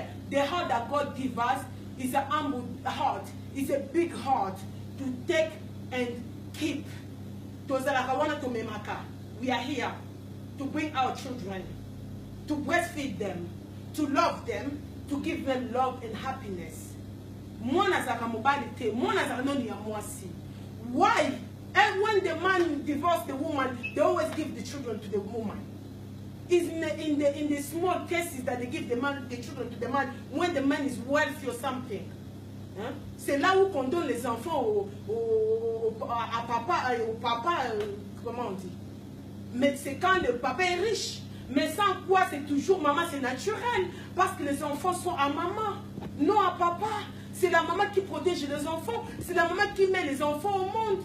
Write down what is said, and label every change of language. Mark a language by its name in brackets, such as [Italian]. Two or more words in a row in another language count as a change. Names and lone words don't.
[English] The heart that God gives us is a humble heart. It's a big heart to take and keep. We are here to bring our children. to breastfeed them, to love them, to give them love and happiness. [Lingala] Moi, nazaka mobile te. Moi, nazaka non ya moi si. [English] Why? And when the man divorced the woman, they always give the children to the woman. It's in the small cases that they give the children to the man when the man is wealthy or something. Hein? [French] C'est là où on donne les enfants à papa, au papa, comment on dit. Mais c'est quand le papa est riche. Mais sans quoi c'est toujours maman, c'est naturel. Parce que les enfants sont à maman, non à papa. C'est la maman qui protège les enfants. C'est la maman qui met les enfants au monde.